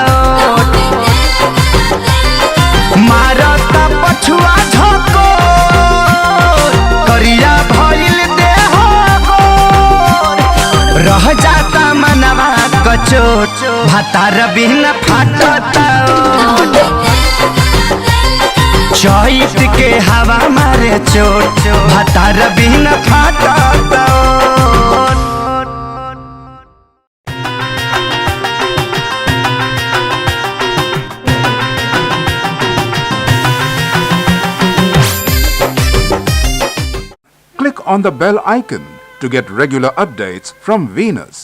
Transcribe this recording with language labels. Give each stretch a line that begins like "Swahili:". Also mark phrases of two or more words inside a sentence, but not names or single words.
Bhojpuri: मारता पछुआ झोंको करिया भइल देह रह जाता मनवा कचोट भातार बिना फाटत चैत के हवा मारे चोट भातार बिना फाटत
English: Click on the bell icon to get regular updates from Venus.